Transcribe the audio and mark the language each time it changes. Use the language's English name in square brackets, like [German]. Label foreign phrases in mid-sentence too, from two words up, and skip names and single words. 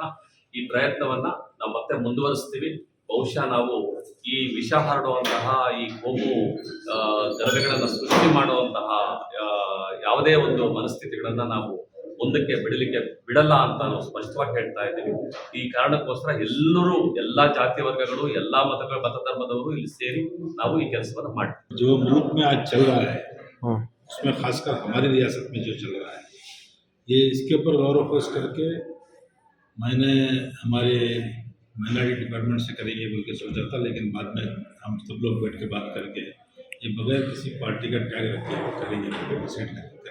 [Kannada] ಈ ಪ್ರಯತ್ನವನ್ನ ನಾವು ಮತ್ತೆ ಮುಂದುವರಿಸ್ತೀವಿ. ಬಹುಶಃ ನಾವು ಈ ವಿಷ ಹರಡುವಂತಹ ಈ ಕೋಮು ಗಲಭೆಗಳನ್ನ ಸೃಷ್ಟಿ ಮಾಡುವಂತಹ ಯಾವುದೇ ಒಂದು ಮನಸ್ಥಿತಿಗಳನ್ನ ನಾವು ಮುಂದಕ್ಕೆ ಬಿಡಲಿಕ್ಕೆ ಬಿಡಲ್ಲ ಅಂತ ನಾವು ಸ್ಪಷ್ಟವಾಗಿ ಹೇಳ್ತಾ ಇದ್ದೀವಿ. ಈ ಕಾರಣಕ್ಕೋಸ್ಕರ ಎಲ್ಲರೂ ಎಲ್ಲಾ ಜಾತಿ ವರ್ಗಗಳು ಎಲ್ಲಾ ಮತಗಳ ಮತಧರ್ಮದವರು ಇಲ್ಲಿ ಸೇರಿ ನಾವು ಈ ಕೆಲಸವನ್ನು ಮಾಡ್ತೀವಿ. [Urdu] جو ملک میں آج چل رہا ہے اس میں خاص کر ہماری ریاست میں جو چل رہا ہے یہ اس کے اوپر غور و کھوج کر کے میں نے ہمارے [English] minority department [Urdu] سے کریں گے بول کے سوچا تھا، لیکن بعد میں ہم سب لوگ بیٹھ کے بات کر کے یہ بغیر کسی پارٹی کا ٹیگ رکھے کریں گے بول کے ڈیسائیڈ کریں گے.